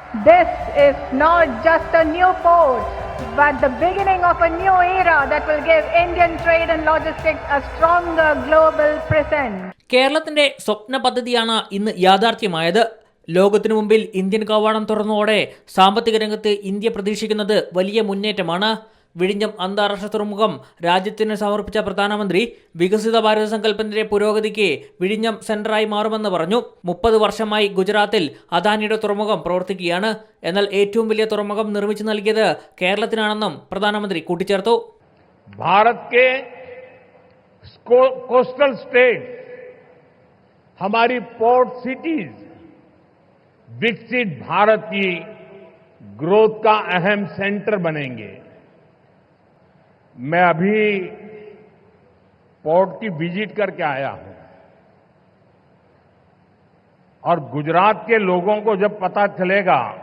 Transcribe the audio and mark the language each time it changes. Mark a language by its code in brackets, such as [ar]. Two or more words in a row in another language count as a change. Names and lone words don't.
[en] This is not just a new port, but the beginning of a new era that will give Indian trade and logistics a stronger global presence. [ml] കേരളത്തിന്റെ സ്വപ്ന പദ്ധതിയാണ് ഇന്ന് യാഥാർത്ഥ്യമായത്. ലോകത്തിനു മുമ്പിൽ ഇന്ത്യൻ കവാടം തുറന്നതോടെ സാമ്പത്തിക രംഗത്ത് ഇന്ത്യ പ്രതീക്ഷിക്കുന്നത് വലിയ മുന്നേറ്റമാണ്. വിഴിഞ്ഞം അന്താരാഷ്ട്ര തുറമുഖം രാജ്യത്തിന് സമർപ്പിച്ച പ്രധാനമന്ത്രി വികസിത ഭാരത സങ്കല്പത്തിന്റെ പുരോഗതിക്ക് വിഴിഞ്ഞം സെന്ററായി മാറുമെന്ന് പറഞ്ഞു. 30 വർഷമായി ഗുജറാത്തിൽ അദാനിയുടെ തുറമുഖം പ്രവർത്തിക്കുകയാണ്. എന്നാൽ ഏറ്റവും വലിയ തുറമുഖം നിർമ്മിച്ചു നൽകിയത് കേരളത്തിനാണെന്നും പ്രധാനമന്ത്രി കൂട്ടിച്ചേർത്തു. [hi] भारत के [en] coastal state, [hi] हमारी [en] port cities [hi] विकसित भारत की ग्रोथ का अहम सेंटर बनेंगे. मैं अभी पोर्ट की विजिट करके आया हूं और गुजरात के लोगों को जब पता चलेगा